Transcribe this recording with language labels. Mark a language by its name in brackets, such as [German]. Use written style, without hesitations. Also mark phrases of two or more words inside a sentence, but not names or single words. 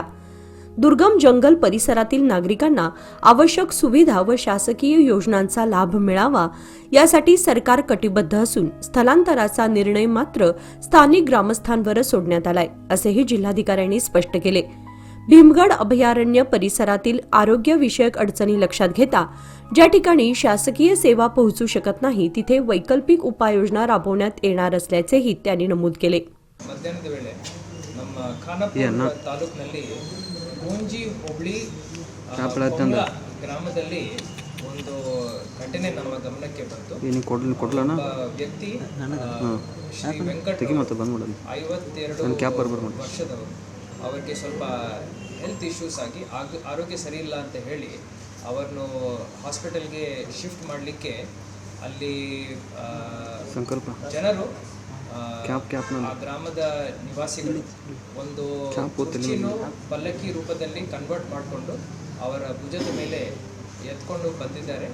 [Marathi] दुर्गम जंगल परिसरातील नागरिकांना आवश्यक सुविधा व शासकीय योजनांचा लाभ मिळावा यासाठी सरकार कटिबद्ध असून स्थलांतराचा निर्णय मात्र स्थानिक ग्रामस्थांवर सोडण्यात आलाय असेही जिल्हाधिकाऱ्यांनी स्पष्ट केले। भीमगड अभयारण्य परिसरातील आरोग्य विषयक अडचणी लक्षात घेता ज्या ठिकाणी शासकीय सेवा पोहोचू शकत नाही तिथे वैकल्पिक उपाययोजना राबवण्यात येणार असल्याचेही त्यांनी नमूद केले। [Kannada] ಮಧ್ಯಾಹ್ನದ ವೇಳೆ ನಮ್ಮ ಖಾನಾಪುರ ತಾಲೂಕಿನಲ್ಲಿ ಗೋಂಜಿ ಹೋಬಳಿ ಗ್ರಾಮದಲ್ಲಿ ಒಂದು ಘಟನೆ ನಮ್ಮ ಗಮನಕ್ಕೆ ಬಂತು। ವ್ಯಕ್ತಿ ಶ್ರೀ ವೆಂಕಟ್ 52 ವರ್ಷದವರು, ಅವರಿಗೆ ಸ್ವಲ್ಪ [English] health issues [Kannada] ಆಗಿ ಆರೋಗ್ಯ ಸರಿ ಇಲ್ಲ ಅಂತ ಹೇಳಿ ಅವರನ್ನು ಹಾಸ್ಪಿಟಲ್ಗೆ ಶಿಫ್ಟ್ ಮಾಡಲಿಕ್ಕೆ ಅಲ್ಲಿ ಜನರು ಆ ಗ್ರಾಮದ ನಿವಾಸಿಗಳು ಒಂದು ಕುರ್ಚಿಯನ್ನು ಪಲ್ಲಕ್ಕಿ ರೂಪದಲ್ಲಿ ಕನ್ವರ್ಟ್ ಮಾಡಿಕೊಂಡು ಅವರ ಭುಜದ ಮೇಲೆ ಎತ್ಕೊಂಡು ಬಂದಿದ್ದಾರೆ।